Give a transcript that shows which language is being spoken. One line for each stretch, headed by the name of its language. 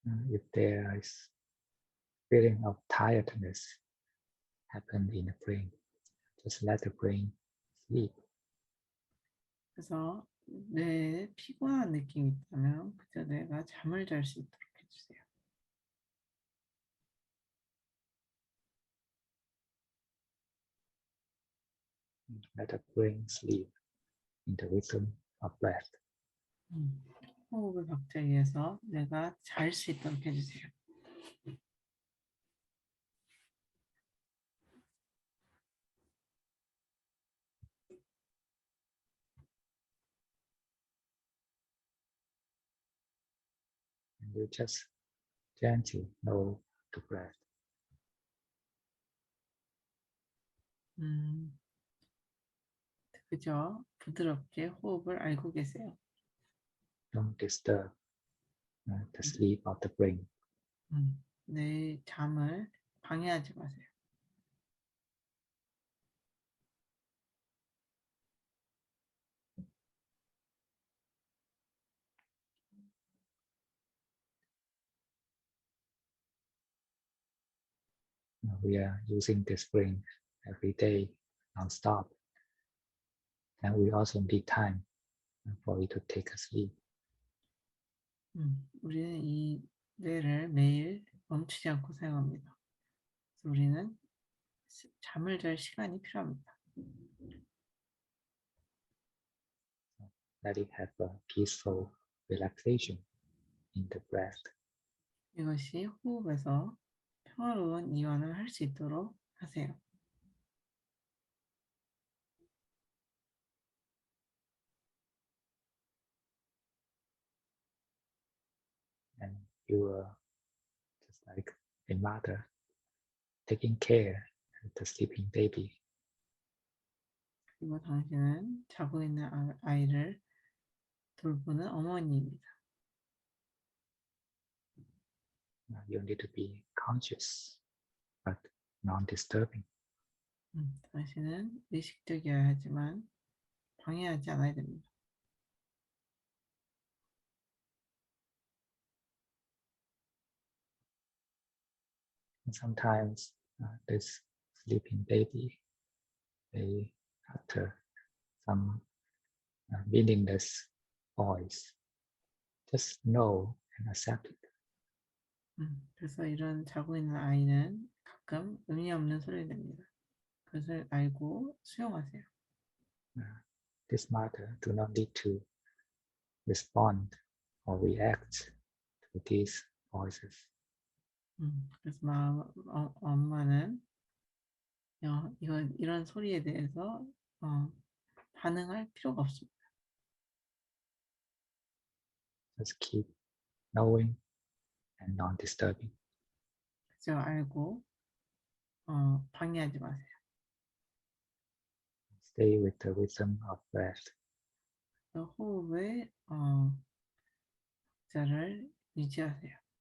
English: If there is feeling of tiredness happen in the brain, just let the brain sleep.
Korean: 그래서 뇌에 피곤한 느낌이 있다면 그저 뇌가 잠을 잘 수 있도록 해주세요.
English: Let the brain sleep in the rhythm of breath.
Korean: 호흡의 박자에 의해서 뇌가 잘 수 있도록 해주세요.
English: And you just gently know the breath.
Korean: 그저 부드럽게 호흡을 알고 계세요.
English: Don't disturb the sleep of the brain.
Korean: 내 잠을 방해하지 마세요.
English: We are using this brain every day, non-stop. And we also need time for it to take a sleep.
Korean: 우리는 이 뇌를 매일 멈추지 않고 사용합니다. 그래서 우리는 잠을 잘 시간이 필요합니다.
English: Let it have a peaceful relaxation in the breath.
Korean: 이것이 호흡에서 평화로운 이완을 할 수 있도록 하세요.
English: And you are just like a mother taking care of the sleeping baby.
Korean: 그리고 당신은 자고 있는 아이를 돌보는 어머니입니다.
English: You need to be conscious, but non-disturbing.
Korean: 당신은 의식적이어야 하지만 방해하지 않아야 됩니다.
English: And sometimes this sleeping baby, they utter some meaningless voice. Just know and accept it.
Korean: 그래서 이런 자고 있는 아이는 가끔 의미 없는 소리를 냅니다. 그것을 알고 수용하세요.
English: This matter do not need to respond or react to these voices.
Korean: 그래서 엄마는 이런 소리에 대해서 반응할 필요가 없습니다.
English: Just keep knowing and non-disturbing.
Korean: 그저 알고 방해하지 마세요.
English: Stay with the rhythm of breath.
Korean: 호흡의 자를 유지하세요.